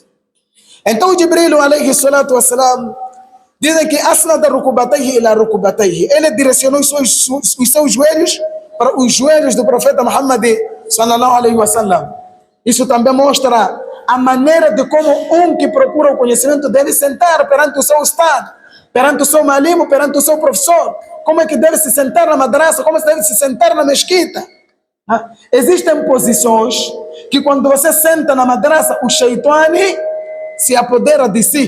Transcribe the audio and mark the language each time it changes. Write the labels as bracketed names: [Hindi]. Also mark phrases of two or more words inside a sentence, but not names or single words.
[Portuguese] Então Jibril [Arabic] عليه الصلاة والسلام, [Portuguese] dizem que [Arabic] أسند ركبتيه إلى ركبتيه, [Portuguese] ele direcionou os seus joelhos para os joelhos do profeta Muhammad [Arabic] صلى الله عليه وسلم. [Portuguese] Isso também mostra a maneira de como um que procura o conhecimento deve sentar perante o seu estado, perante o seu malimo, perante o seu professor. Como é que deve se sentar na madraça, como deve se sentar na mesquita. Existem posições que quando você senta na madraça, o shaitani se apodera de si.